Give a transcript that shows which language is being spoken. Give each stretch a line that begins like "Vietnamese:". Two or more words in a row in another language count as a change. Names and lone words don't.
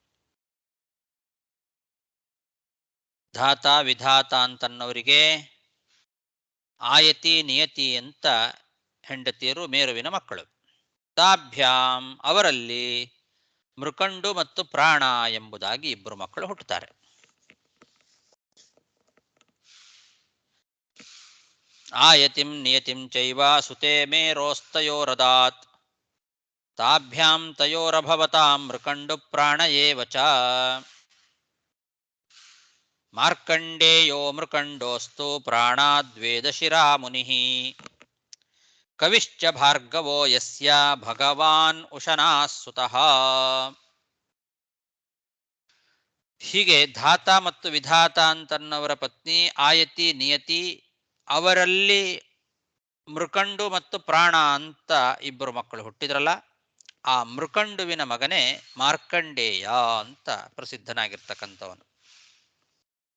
Kannada: ಧಾತ ವಿಧಾತ ಅಂತನ್ನೋರಿಗೆ ಆಯತಿ ನಿಯತಿ ಅಂತ ಹೆಂಡತಿಯರು ಮೇರುವಿನ ಮಕ್ಕಳು. ತಾಭ್ಯಾಂ ಅವರಲ್ಲಿ ಮೃಕಂಡು ಮತ್ತು ಪ್ರಾಣ ಎಂಬುದಾಗಿ 2 ಮಕ್ಕಳು ಹುಟ್ಟುತ್ತಾರೆ.
Sanskrit: ಆಯತಿಂ ನಿಯತಿಂ ಚೈವ ಸುತೆ ಮೇರೋಸ್ತಯೋರದಾತ್ ತಾಭ್ಯಾಂ ತಯೋರಭವತಾಂ ಮೃಕಂಡು ಪ್ರಾಣಯೇವ ಚ. ಮಾರ್ಕಂಡೇಯೋ ಮೃಕಂಡೋಸ್ತು ಪ್ರಾಣಾದ್ವೇದಶಿರಾ ಮುನಿಃ ಕವಿಶ್ಚ ಭಾರ್ಗವೋ ಯಸ್ಯ ಭಗವಾನ್ ಉಶನಾಃ ಸುತಃ.
Kannada: ಹೀಗೆ ಧಾತ ಮತ್ತು ವಿಧಾತ ಅಂತನ್ನವರ ಪತ್ನಿ ಆಯತಿ ನಿಯತಿ, ಅವರಲ್ಲಿ ಮೃಕಂಡು ಮತ್ತು ಪ್ರಾಣ ಅಂತ 2 ಮಕ್ಕಳು ಹುಟ್ಟಿದ್ರಲ್ಲ, ಆ ಮೃಕಂಡುವಿನ ಮಗನೇ ಮಾರ್ಕಂಡೇಯ ಅಂತ ಪ್ರಸಿದ್ಧನಾಗಿರ್ತಕ್ಕಂಥವನು.